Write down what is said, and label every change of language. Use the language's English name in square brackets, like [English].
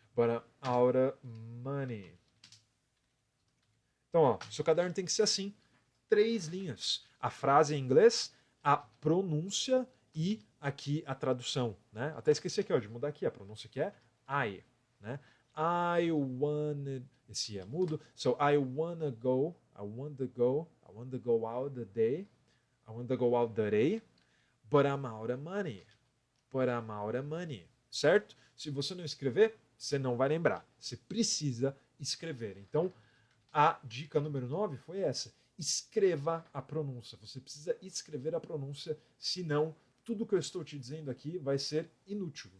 [English] But I'm out of money. [Portuguese] Então, ó, seu caderno tem que ser assim, 3 linhas. A frase em inglês, a pronúncia e aqui a tradução, né? Até esqueci aqui, ó, de mudar aqui a pronúncia que é I, né? [English] I wanna, [Portuguese] esse é mudo. [English] So I want to go out today, but I'm out of money. But I'm out of money. Certo? [Portuguese] Se você não escrever, você não vai lembrar. Você precisa escrever. Então, a dica número 9 foi essa. Escreva a pronúncia. Você precisa escrever a pronúncia, senão tudo que eu estou te dizendo aqui vai ser inútil.